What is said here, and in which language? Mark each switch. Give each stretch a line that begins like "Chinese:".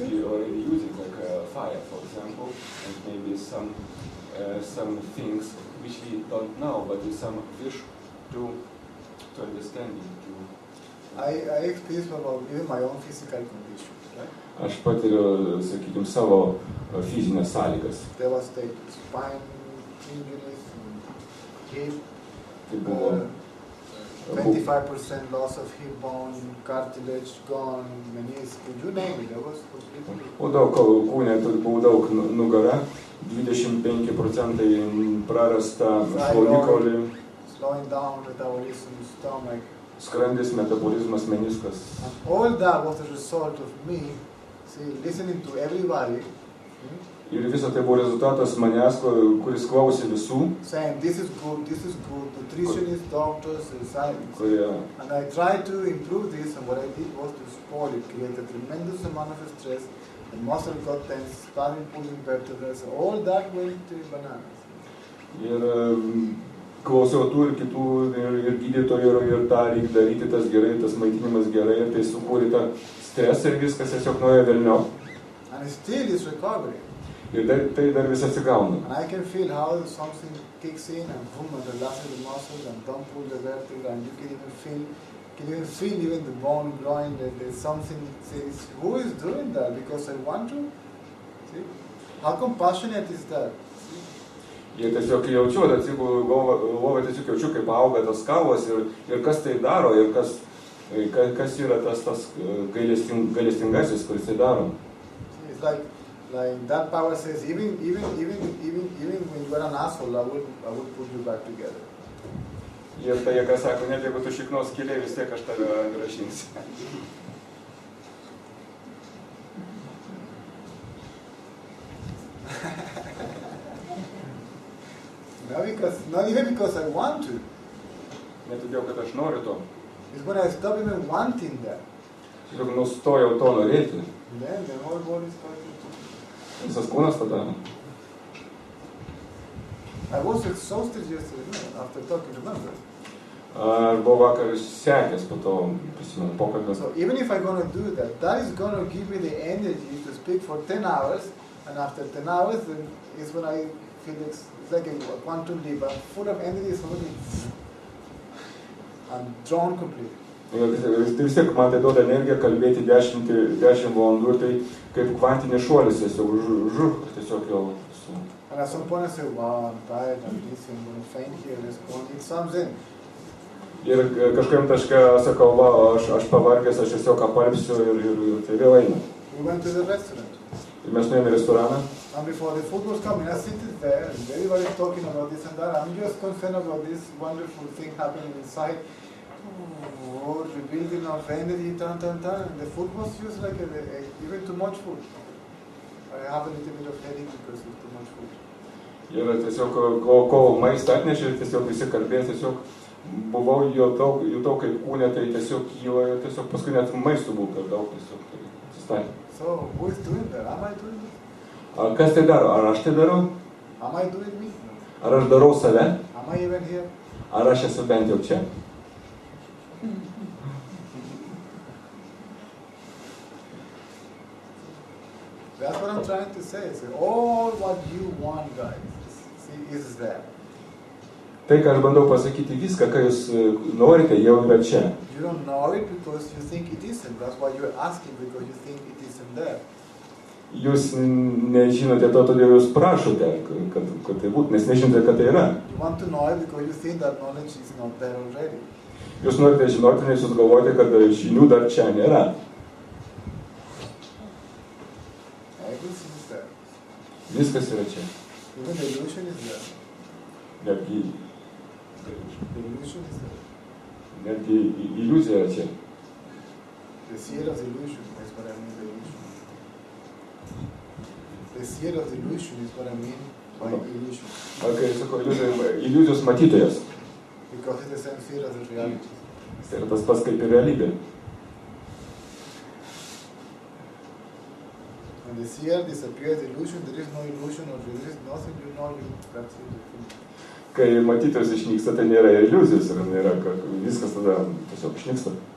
English: Already using like fire, for example, and maybe some things which we don't know, but with some wish to understand it. I experience about even my own physical condition. Right?
Lithuanian: Aš patiriu, sakykime, savo fizinės sąlygas.
English: Devastated spine injuries, hip,
Lithuanian: Tai buvo
English: 25% loss of hip bone, cartilage gone, meniscus, you name it. There was completely.
Lithuanian: O daug kūne, buvo daug nugara, 25% prarasta šlaunikaulį,
English: Slowing down metabolism, stomach.
Lithuanian: skrandis, metabolizmas, meniskas.
English: And all that was the result of me, listening to everybody,
Lithuanian: Ir viso tai buvo rezultatas manęs, kuris klausė visų,
English: saying this is good, nutritionists, doctors, science.
Lithuanian: kurie
English: And I tried to improve this, and what I did was to spoil it, create a tremendous amount of stress, the muscle got tense, started pulling vertebrae, so all that went to bananas.
Lithuanian: ir klausiau tų ir kitų, ir gydytojų, ir tą reikia daryti, tas gerai, tas maitinimas gerai, ir tai sukūrė tą stresą ir viskas tiesiog nuėjo velniop.
English: And still it's recovering.
Lithuanian: Ir tai dar vis atsigauna.
English: And I can feel how something kicks in and boom, and relaxes the muscles and don't pull the vertebra, and you can even feel even the bone growing, that there's something, says, who is doing that? Because I want to? See? How compassionate is that?
Lithuanian: Ir tiesiog jaučiu, lovą tiesiog jaučiu, kaip auga tas kaulas ir kas tai daro, ir kas yra tas gailestingasis, kuris tai daro.
English: It's like that power says, even when you are an asshole, I will put you back together.
Lithuanian: Ir tai jie sako, net jeigu tu šiknos skylė, vis tiek aš tave grąžinsiu.
English: Not even because I want to.
Lithuanian: Ne todėl, kad aš noriu to.
English: It's when I stop even wanting that.
Lithuanian: Tiesiog nustojau to norėti.
English: Then the whole body starts.
Lithuanian: Visas kūnas tada.
English: I was exhausted yesterday after talking, remember?
Lithuanian: Aš buvau vakar sekęs po to, prisimenu, pokalbio.
English: So even if I'm going to do that, that is going to give me the energy to speak for 10 hours, and after 10 hours, then is when I feel it's like a quantum leap. I'm full of energy, I'm drawn completely.
Lithuanian: Tai vis tiek man tai duoda energiją kalbėti 10 valandų, tai kaip kvantinis šuolis, tiesiog jau su.
English: And at some point I say, wow, I'm tired, I'm busy, I'm going to faint here, let's go. It comes in.
Lithuanian: Ir kažkam taške sakau, va, aš pavargęs, aš tiesiog apalpsiu ir tai vėl eina.
English: We went to the restaurant.
Lithuanian: Ir mes nuėjome į restoraną.
English: And before the food was coming, I sit there, and everybody's talking about this and that. I'm just concerned about this wonderful thing happening inside. Oh, rebuilding of energy, and the food was just like even too much food. I have a little bit of headache because of too much food.
Lithuanian: Ir tiesiog, kol maistą atnešė, tiesiog visi kalbės, tiesiog buvau jutau kaip kūne, tai tiesiog kyla, tiesiog paskui net maistų buvo per daug, tiesiog tai atsistatė.
English: So, who is doing that? Am I doing it?
Lithuanian: Kas tai daro? Ar aš tai darau?
English: Am I doing me?
Lithuanian: Ar aš darau save?
English: Am I even here?
Lithuanian: Ar aš esu bent jau čia?
English: That's what I'm trying to say. All what you want, guys, see, is there.
Lithuanian: Tai, ką aš bandau pasakyti, viską, ką jūs norite, jau yra čia.
English: You don't know it because you think it isn't. That's why you're asking, because you think it isn't there.
Lithuanian: Jūs nežinote to, todėl jūs prašote, kad tai būtų, nes nežinote, kad tai yra.
English: You want to know it because you think that knowledge is not there already.
Lithuanian: Jūs norite žinoti, nes jūs galvojate, kad žinių dar čia nėra.
English: Everything is there.
Lithuanian: Viskas yra čia.
English: Even the illusion is there.
Lithuanian: Netgi
English: The illusion is there.
Lithuanian: Netgi iliuzija yra čia.
English: The seer of the illusion is what I mean, the illusion. The seer of the illusion is what I mean by illusion.
Lithuanian: Kai sakau, iliuzijos matytojas.
English: Because it's the same seer of the reality.
Lithuanian: Tai yra tas pats kaip ir realybė.
English: When the seer disappears, the illusion, there is no illusion or there is nothing, you know, that's it.
Lithuanian: Kai matytojas išnyksta, tai nėra iliuzijos ir nėra, viskas tada tiesiog išnyksta.